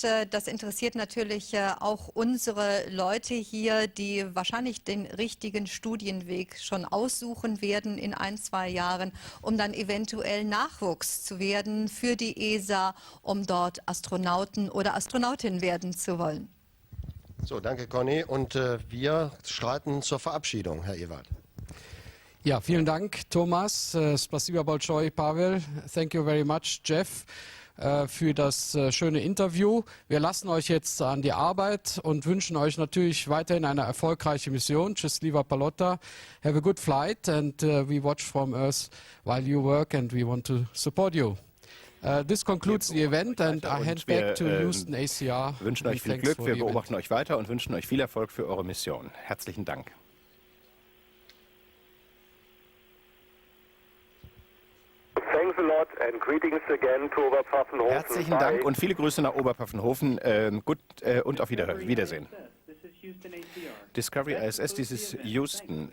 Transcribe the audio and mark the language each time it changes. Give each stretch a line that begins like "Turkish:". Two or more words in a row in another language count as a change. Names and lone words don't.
German: Das interessiert natürlich auch unsere Leute hier, die wahrscheinlich den richtigen Studienweg schon aussuchen werden in 1-2 Jahren, um dann eventuell Nachwuchs zu werden für die ESA, um dort Astronauten oder Astronautin werden zu wollen. So, danke Conny. Und wir schreiten zur Verabschiedung, Herr Ewald. Ja, vielen Dank, Thomas.
Russian: Spasiba большое, Pavel.
English: Thank you very much, Jeff,
German: für das schöne Interview. Wir lassen euch jetzt an die Arbeit und wünschen euch natürlich weiterhin eine erfolgreiche Mission.
Russian: Счастлива полета.
English: Have a good flight and we watch from Earth while you work and we want to support you. This concludes the event and I hand back to Houston ACR.
German: Wir wünschen euch viel Glück, wir beobachten euch weiter und wünschen euch viel Erfolg für eure Mission. Herzlichen Dank. Herzlichen Dank und viele Grüße nach Oberpfaffenhofen. Gut und auf Wiedersehen. Discovery ISS, dies ist Houston.